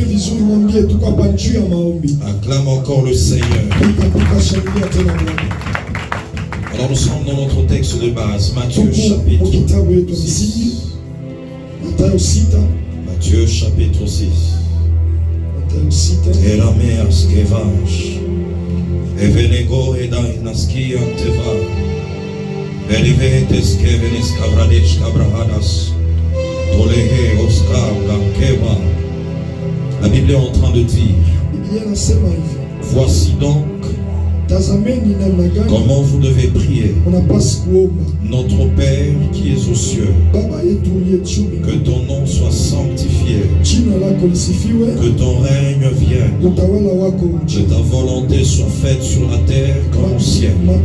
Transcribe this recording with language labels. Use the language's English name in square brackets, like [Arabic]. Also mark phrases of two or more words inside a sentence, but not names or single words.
[French] Acclame encore le Seigneur. Alors nous sommes dans notre texte de base, Matthieu chapitre 6. Matthieu chapitre 6. Et la mère skevange. Et venego et dainaski anteva. Elivetes kevenis kavrades kabrahadas. Tolehe oskar gankeva. La Bible est en train de dire, voici donc comment vous devez prier. Notre Père qui es aux cieux, que ton nom soit sanctifié, que ton règne vienne, que ta volonté soit faite sur la terre comme au ciel.